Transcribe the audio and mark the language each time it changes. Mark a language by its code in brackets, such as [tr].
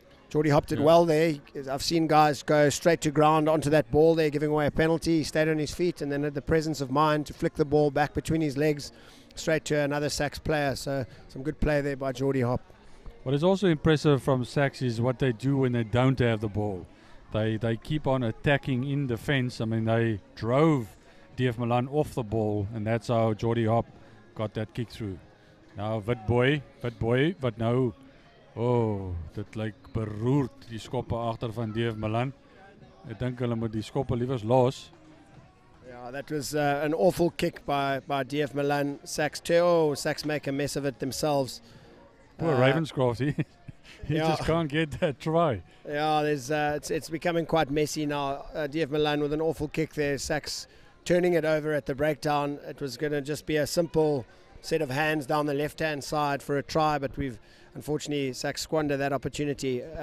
[en] Jordy Hop did well there. I've seen guys go straight to ground onto that ball there, giving away a penalty. He stayed on his feet and then had the presence of mind to flick the ball back between his legs straight to another SACS player. So some good play there by Jordy Hop. What is also impressive from SACS is what they do when they don't have the ball. They keep on attacking in defense. I mean, they drove DF Malan off the ball, and that's how Jordy Hop got that kick through. [af] Now Witboy, wat nou, dit lyk beroerd, die skoppe agter van DF Malan. Ek dink hulle moet die skoppe liewers los. [en] Yeah, that was an awful kick by DF Malan. SACS make a mess of it themselves. Poor Ravenscroft, he just can't get that try. Yeah, it's becoming quite messy now. DF Malan with an awful kick there. SACS turning it over at the breakdown. It was going to just be a simple set of hands down the left-hand side for a try, but we've unfortunately SACS squandered that opportunity.